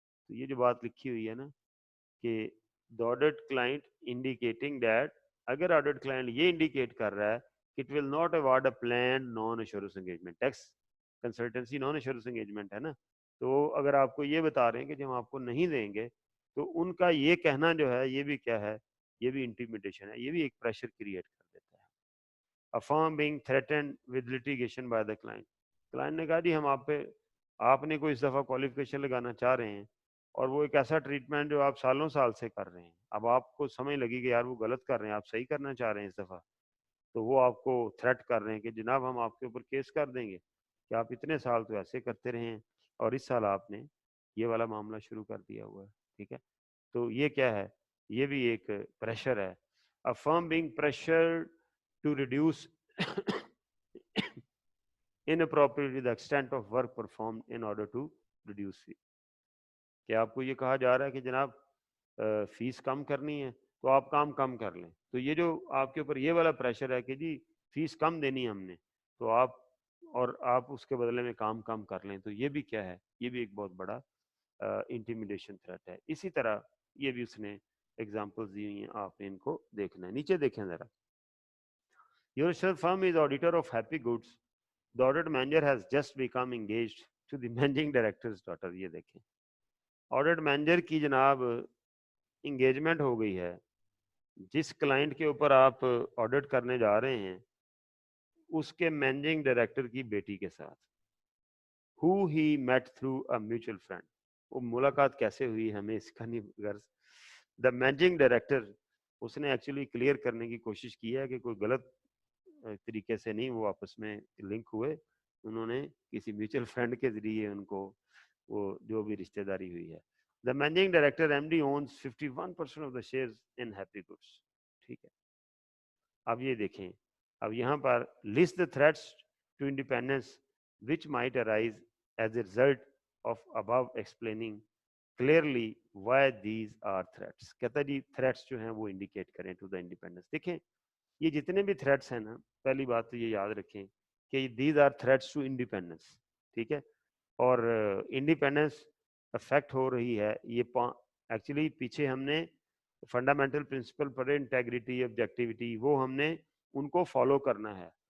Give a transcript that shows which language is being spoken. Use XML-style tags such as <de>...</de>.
<ur>تو یہ جو بات لکھی ہوئی ہے نا کہ</ur> <en>the audit client indicating that</en> <ur>اگر آڈٹ کلائنٹ یہ انڈیکیٹ کر رہا ہے کہ</ur> <en>it will not award a planned non assurance engagement.</en> <ur>Tax consultancy naan insurance engagement ہے نا، تو اگر آپ کو یہ بتا رہے ہیں کہ جب ہم آپ کو نہیں دیں گے تو ان کا یہ کہنا جو ہے یہ بھی کیا ہے، یہ بھی انٹیمیڈیشن ہے، یہ بھی ایک پریشر کریٹ کر دیتا ہے.</ur> <en>A firm being threatened with litigation by the client.</en> <ur>Client نے کہا جی ہم آپ نے کوئی اس دفعہ کوالیفیکیشن لگانا چاہ رہے ہیں اور وہ ایک ایسا ٹریٹمنٹ جو آپ سالوں سال سے کر رہے ہیں، اب آپ کو سمجھ لگی کہ یار وہ غلط کر رہے ہیں، آپ صحیح کرنا چاہ رہے ہیں اس دفعہ، تو وہ آپ کو تھریٹ کر رہے ہیں کہ جناب ہم آپ کے اوپر کیس کر دیں گے کہ آپ اتنے سال تو ایسے کرتے رہے ہیں اور اس سال آپ نے یہ والا معاملہ شروع کر دیا ہوا ہے. ٹھیک ہے، تو یہ کیا ہے؟ یہ بھی ایک پریشر ہے.</ur> <en>A firm being pressured to reduce inappropriately the extent of work performed in order to reduce fee.</en> <ur>کہ آپ کو یہ کہا جا رہا ہے کہ جناب فیس کم کرنی ہے تو آپ کام کم کر لیں، تو یہ جو آپ کے اوپر یہ والا پریشر ہے کہ جی فیس کم دینی ہے ہم نے تو آپ اس کے بدلے میں کام کم کر لیں، تو یہ بھی کیا ہے؟ یہ بھی ایک بہت بڑا انٹیمیڈیشن تھریٹ ہے. اسی طرح یہ بھی اس نے ایگزامپلز دی ہوئی ہیں، آپ نے ان کو دیکھنا ہے. نیچے دیکھیں ذرا.</ur> <en>Your search firm is auditor of Happy Goods. The audit manager has just become engaged to the managing director's daughter.</en> <ur>یہ دیکھیں آڈٹ مینیجر کی جناب انگیجمنٹ ہو گئی ہے جس کلائنٹ کے اوپر آپ آڈٹ کرنے جا رہے ہیں اس کے مینیجنگ ڈائریکٹر کی بیٹی کے ساتھ.</ur> <en>who he met through a mutual friend.</en> <ur>وہ ملاقات کیسے ہوئی ہمیں اس کا نہیں غرض. دا مینیجنگ ڈائریکٹر اس نے ایکچولی کلیئر کرنے کی کوشش کی ہے کہ کوئی غلط طریقے سے نہیں وہ آپس میں لنک ہوئے، انہوں نے کسی میوچل فرینڈ کے ذریعے ان کو وہ جو بھی رشتہ داری ہوئی ہے.</ur> <en>The managing director MD owns 51% of the shares in Happy Goods.</en> <ur>ٹھیک ہے، اب یہ دیکھیں، اب یہاں پر</ur> <en>list the threats to independence which might arise as a result of above explaining clearly why these are threats.</en> <ur>کہتا جی threats جو ہیں وہ indicate کریں</ur> <en>to the independence.</en> <ur>دیکھیں یہ جتنے بھی تھریٹس ہیں نا، پہلی بات تو یہ یاد رکھیں کہ</ur> <en>These are threats to independence.</en> <ur>ٹھیک ہے، اور انڈیپینڈنس افیکٹ ہو رہی ہے. یہ ایکچولی پیچھے ہم نے فنڈامنٹل پرنسپل پڑھے، انٹیگریٹی، آبجیکٹیوٹی، وہ ہم نے ان کو فالو کرنا ہے.</ur>